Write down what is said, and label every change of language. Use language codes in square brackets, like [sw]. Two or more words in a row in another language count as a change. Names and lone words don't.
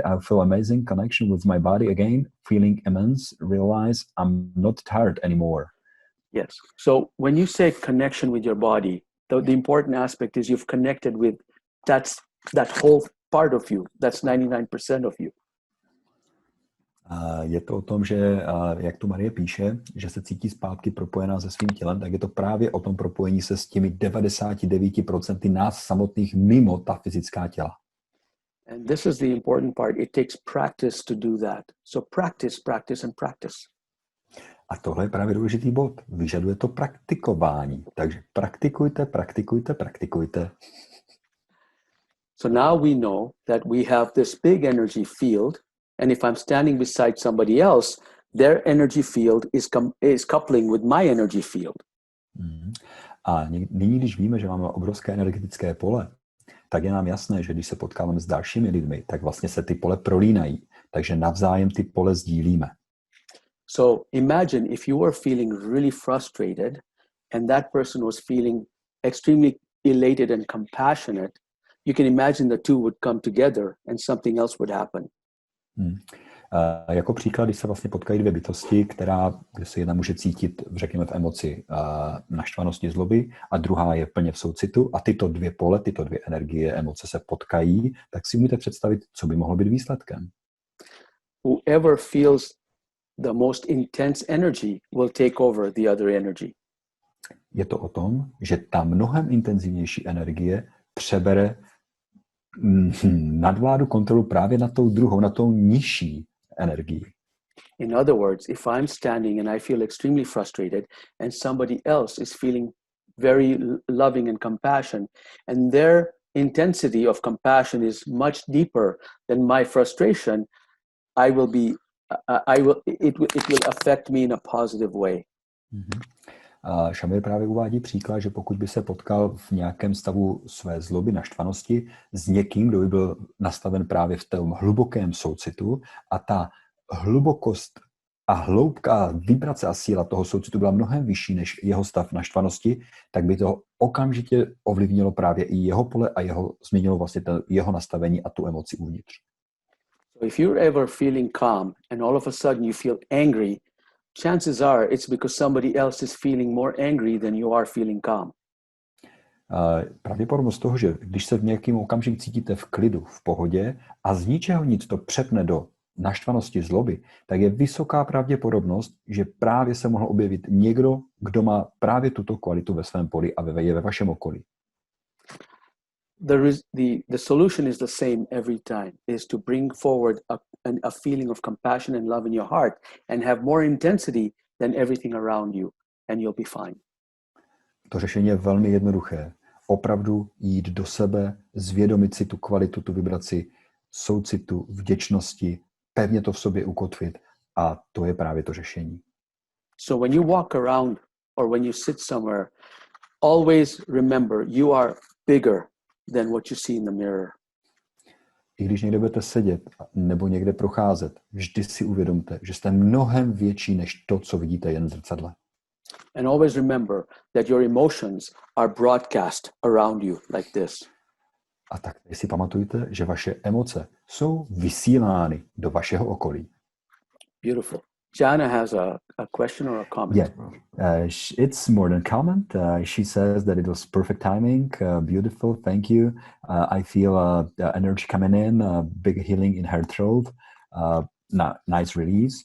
[en] I feel amazing connection with my body again, feeling immense. Realize I'm not tired anymore. Yes. So when you say connection with your body, the important aspect is you've connected with that whole part of you. That's 99% of you. [cs] Je to o tom, že, jak tu Marie píše, že se cítí zpátky propojená se svým tělem, tak je to právě o tom propojení se s těmi 99% nás samotných mimo ta fyzická těla. [en] And this is the important part. It takes practice to do that. So practice and practice. [cs] A tohle je právě důležitý bod. Vyžaduje to praktikování. Takže praktikujte. [en] So now we know that we have this big energy field, and if I'm standing beside somebody else, their energy field is coupling with my energy field. [cs] A nyní, když víme, že máme obrovské energetické pole, tak je nám jasné, že když se potkáváme s dalšími lidmi, tak vlastně se ty pole prolínají. Takže navzájem ty pole sdílíme. [en] So imagine if you were feeling really frustrated and that person was feeling extremely elated and compassionate, you can imagine the two would come together and something else would happen. [cs] Jako příklad, když se vlastně potkají dvě bytosti, kde se jedna může cítit, řekněme, v emoci naštvanosti, zloby a druhá je plně v soucitu a tyto dvě pole, tyto dvě energie, emoce se potkají, tak si můžete představit, co by mohlo být výsledkem. [en] Whoever feels the most intense energy will take over the other energy. [cs] Je to o tom, že ta mnohem intenzivnější energie přebere nadvládu, kontrolu právě na tou druhou, na tou nižší energii. [en] In other words, if I'm standing and I feel extremely frustrated and somebody else is feeling very loving and compassion and their intensity of compassion is much deeper than my frustration, it will affect me in a positive way. Mm-hmm. [cs] Shamir právě uvádí příklad, že pokud by se potkal v nějakém stavu své zloby, naštvanosti s někým, kdo by byl nastaven právě v tom hlubokém soucitu a ta hlubokost a hloubka, vibrace a síla toho soucitu byla mnohem vyšší než jeho stav naštvanosti, tak by to okamžitě ovlivnilo právě i jeho pole a změnilo vlastně jeho nastavení a tu emoci uvnitř. [en] So if you're ever feeling calm and all of a sudden you feel angry, chances are it's because somebody else is feeling more angry than you are feeling calm. [cs] Pravděpodobnost toho, že když se v nějakým okamžiku cítíte v klidu, v pohodě a z ničeho nic to přepne do naštvanosti, zloby, tak je vysoká pravděpodobnost, že právě se mohl objevit někdo, kdo má právě tuto kvalitu ve svém poli a je ve vašem okolí. [en] The solution is the same every time, is to bring forward a feeling of compassion and love in your heart and have more intensity than everything around you, and you'll be fine. [cs] To řešení je velmi jednoduché. Opravdu jít do sebe, zvědomit si tu kvalitu, tu vibraci soucitu, vděčnosti, pevně to v sobě ukotvit a to je právě to řešení. [en] So when you walk around or when you sit somewhere, always remember you are bigger than what you see in the mirror. [cs] I když někde budete sedět nebo někde procházet, vždy si uvědomte, že jste mnohem větší než to, co vidíte jen v zrcadle. [en] And always remember that your emotions are broadcast around you like this. [cs] A tak si pamatujte, že vaše emoce jsou vysílány do vašeho okolí. [en] Beautiful. Jana has a question or a comment. Yeah, it's more than comment. She says that it was perfect timing, beautiful, thank you. I feel the energy coming in, big healing in her throat, nice release.